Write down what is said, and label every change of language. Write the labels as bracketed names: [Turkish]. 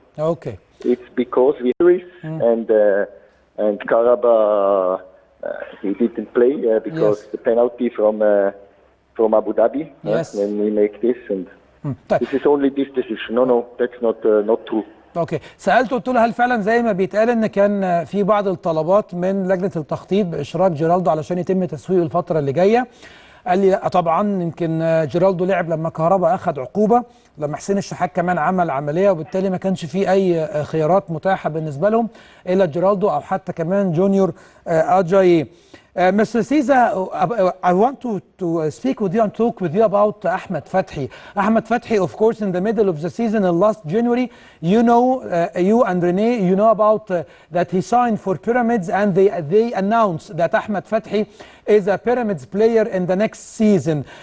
[English] Okay. It's because we and Karabakh he didn't play because the penalty from Abu Dhabi. Yes. When we make this and this is only this decision. No, that's not true. [Arabic] اوكي، سالته قلت له هل فعلا زي ما بيتقال ان كان في بعض الطلبات من لجنه التخطيط باشراك جيرالدو علشان يتم تسويقه الفتره اللي جايه؟ قال لي لا طبعا، يمكن جيرالدو لعب لما كهربا اخذ عقوبه، لما حسين الشحات كمان عمل عمليه، وبالتالي ما كانش في اي خيارات متاحه بالنسبه لهم الا جيرالدو او حتى كمان جونيور اجاي. [English] Mr. Seiza, I want to speak with you and talk with you about Ahmed Fathi. Ahmed Fathi, of course, in the middle of the season in last January, you know, you and Rene, you know about that he signed for Pyramids, and they announced that Ahmed Fathi is a Pyramids player in the next season.